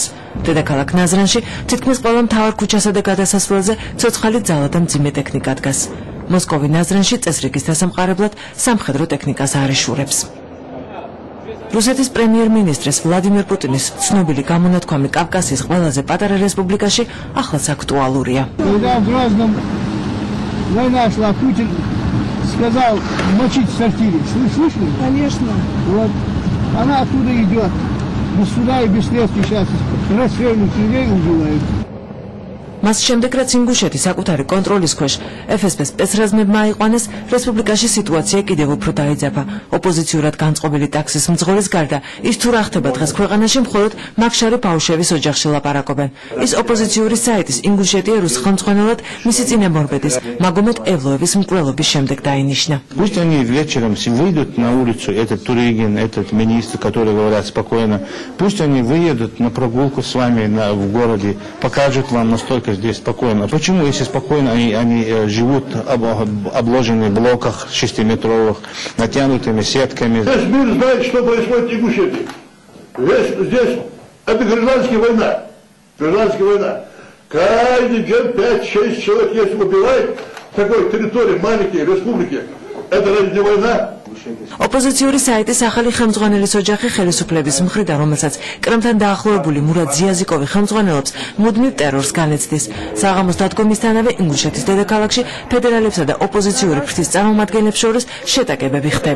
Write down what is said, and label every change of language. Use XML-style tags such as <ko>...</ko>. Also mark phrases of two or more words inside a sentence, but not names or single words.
<ka>დედაქალაქ ნაზრანში თითქმის ყველა მთავარ ქუჩასა და გადასასვლელზე ცოცხალი ძალა და მძიმე ტექნიკა დგას. მოსკოვი ნაზრანში წესრიგის დასამყარებლად სამხედრო ტექნიკას არ იშურებს. რუსეთის პრემიერ-მინისტრის ვლადიმერ პუტინის ცნობილი გამონათქვამი კავკასიის ყველაზე პატარა რესპუბლიკაში ახლაც აქტუალურია.</ka> <ru>Сказал мочить в сортире. Слышали? Конечно. Вот. Она оттуда идет. Без суда и без следствия сейчас расстрельных людей убивают.</ru> <ka>მას შემდეგ რაც ინგუშეთი საკუთარი კონტროლის ქვეშ FSB სპეცრაზმებმა აიყვანეს, რესპუბლიკაში სიტუაცია კიდევ უფრო დაიძაბა. ოპოზიციურად განწყობილი ტაქსის მძღოლის გარდა, ის თუ რა ხდება დღეს ქვეყანაში, მხოლოდ მაგშარი პაუშევის ოჯახში ლაპარაკობენ. ის ოპოზიციური საიტის ინგუშეთი ერუს ხელმძღვანელად მისი წინამორბედის მაგომედ ევლოევის მკვლელობის შემდეგ დაინიშნა.</ka> <ru>Пусть они вечером выйдут на улицу, этот Туригин, этот министр, которые говорят спокойно, пусть они выедут на прогулку с вами в городе, покажут вам настолько здесь спокойно. Почему, если спокойно, они живут обложенные в блоках 6-метровых, натянутыми сетками? Весь мир знает, что происходит в Ингушетии. Здесь это гражданская война. Гражданская война. Каждый день 5-6 человек, если убивает в такой территории, маленькой республики, это разве не война?</ru> <ka>ოპოზიციური საიტის ახალი ხელმძღვანელის ოჯახი ხელისუფლების მხრიდან, რომელსაც კრემლთან დაახლოებული მურად ზიაზიკოვი ხელმძღვანელობს, მუდმივ ტერორს განიცდის. საღამოს დადგომისთანავე ინგუშეთის დედაქალაქში ფედერალებსა და ოპოზიციური ფრთის წარმომადგენლებს შორის შეტაკებები ხდება.</ka>